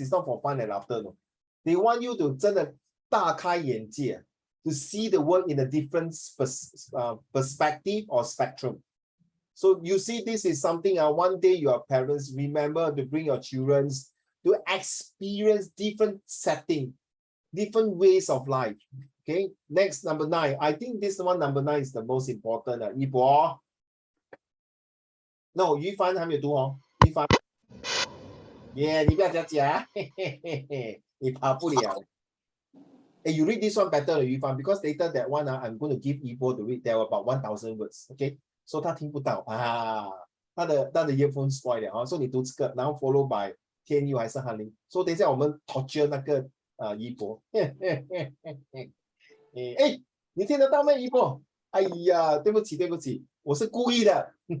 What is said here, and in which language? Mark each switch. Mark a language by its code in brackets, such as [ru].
[en] It's not for fun and laughter. No? They want you to [zh] 真的大开眼界, [en] to see the world in a different perspective or spectrum. So you see, this is something one day your parents remember to bring your children to experience different setting, different ways of life. Okay, next number 9. I think this one number 9 is the most important. [zh] 一博 ，no， 于凡还没有读哦，于凡，耶，你不要这样讲，嘿嘿嘿嘿，你跑不了。 [en] Hey, you read this one better, Yu Fan, because later that one, I'm going to give Ibo to read. There were about 1,000 words. [zh] Okay, so 他听不到啊，他的 [en] earphone spoil [zh] 了啊，所以你读这个，然后 [en] follow by [zh] 天佑还是翰林。所以等一下我们 torture 那个Ibo。哎，你听得到吗，Ibo？哎呀，对不起，对不起，我是故意的。